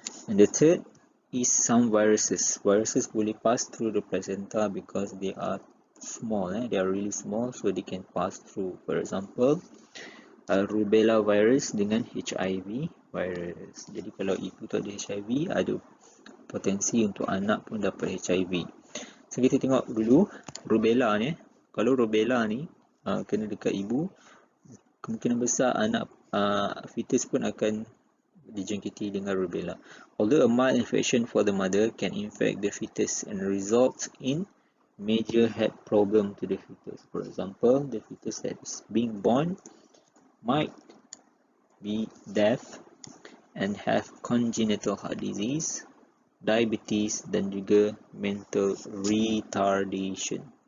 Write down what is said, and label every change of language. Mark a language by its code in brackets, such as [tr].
[en] And the third is some viruses. Viruses [ms] boleh [en] pass through the placenta because they are small. They are really small, so they can pass through. For example, rubella virus [ms] dengan [en] HIV virus. [ms] Jadi kalau ibu tu ada HIV, ada potensi untuk anak pun dapat HIV. [en] So [ms] kita tengok dulu rubella ni. Kalau rubella ni kena dekat ibu, kemungkinan besar anak fetus pun akan dijangkiti dengan rubella. [en] Although a mild infection for the mother can infect the fetus and result in major health problem to the fetus. For example, the fetus that is being born might be deaf and have congenital heart disease, diabetes, [ms] dan juga [en] mental retardation.